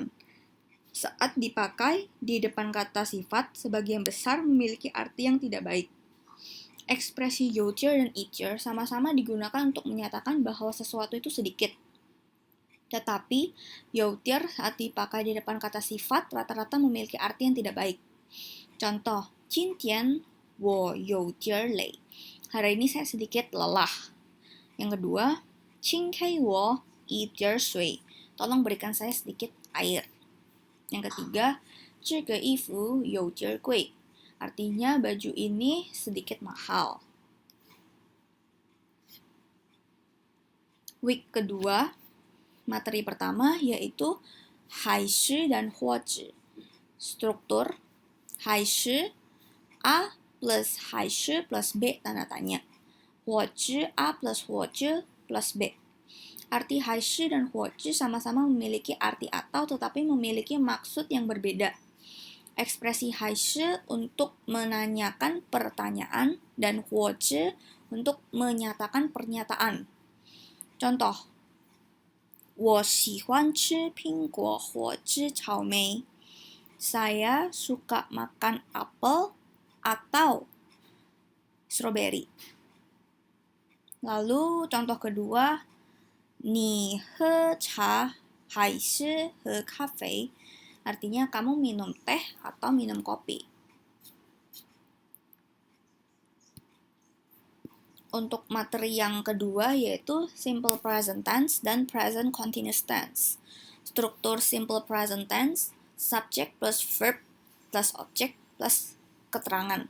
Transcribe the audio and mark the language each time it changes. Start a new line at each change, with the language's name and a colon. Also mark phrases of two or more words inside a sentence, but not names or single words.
Indonesian: Saat dipakai di depan kata sifat, sebagian besar memiliki arti yang tidak baik. Ekspresi youjer dan itjer sama-sama digunakan untuk menyatakan bahwa sesuatu itu sedikit. Tetapi, youjer saat dipakai di depan kata sifat rata-rata memiliki arti yang tidak baik. Contoh,
Chinese: 今天我有点累.
Indonesian: Hari ini saya sedikit lelah. Yang kedua,
Chinese: 请给我一点水.
Indonesian: Tolong berikan saya sedikit air. Yang ketiga,
Chinese: 这个衣服有点贵.
Indonesian: Artinya baju ini sedikit mahal. Week kedua, materi pertama yaitu haishi dan huozhi. Struktur haishi A plus haishi plus B tanda tanya. Huozhi A plus huozhi plus B. Arti haishi dan huozhi sama-sama memiliki arti atau tetapi memiliki maksud yang berbeda. Ekspresi haishi untuk menanyakan pertanyaan dan huozhi untuk menyatakan pernyataan. Contoh,
Chinese: 我喜欢吃苹果或吃草莓.
Indonesian: Saya suka makan apel atau strawberry. Lalu contoh kedua,
Chinese: 你喝茶还是喝咖啡?
Indonesian: Artinya kamu minum teh atau minum kopi. Untuk materi yang kedua yaitu
English: simple present tense
Indonesian: dan
English: present continuous tense.
Indonesian: Struktur
English: simple present tense, subject plus verb plus object
Indonesian: plus keterangan.